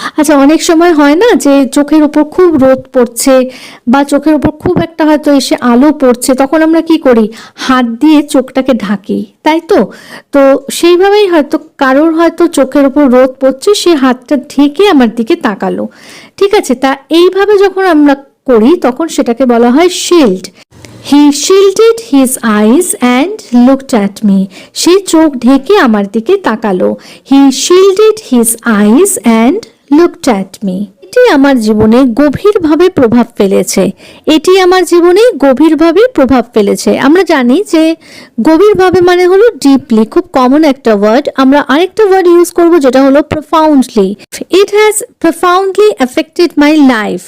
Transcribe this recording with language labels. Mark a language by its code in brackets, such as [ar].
[bn] আচ্ছা, অনেক সময় হয় না যে চোখের উপর খুব রোদ পড়ছে বা চোখের উপর খুব একটা হয়তো এসে আলো পড়ছে, তখন আমরা কি করি, হাত দিয়ে চোখটাকে ঢাকি, তাই তো? তো সেইভাবেই হয়তো কারোর হয়তো চোখের উপর রোদ পড়ছে, সে হাতটা ঢেকে আমার দিকে তাকালো। ঠিক আছে, তা এইভাবে যখন আমরা করি তখন সেটাকে বলা হয় shield. [en] He shielded his eyes and looked at me. [bn] সে চোখ ঢেকে আমার দিকে তাকালো। [en] He shielded his eyes and looked at me. [bn] এটি আমার জীবনে গভীরভাবে প্রভাব ফেলেছে। এটি আমার জীবনে গভীরভাবে প্রভাব ফেলেছে। আমরা জানি যে গভীরভাবে মানে হলো ডিপলি, খুব কমন একটা ওয়ার্ড। আমরা আরেকটা ওয়ার্ড ইউজ করব যেটা হলো প্রফাউন্ডলি। [en] It has profoundly affected my life.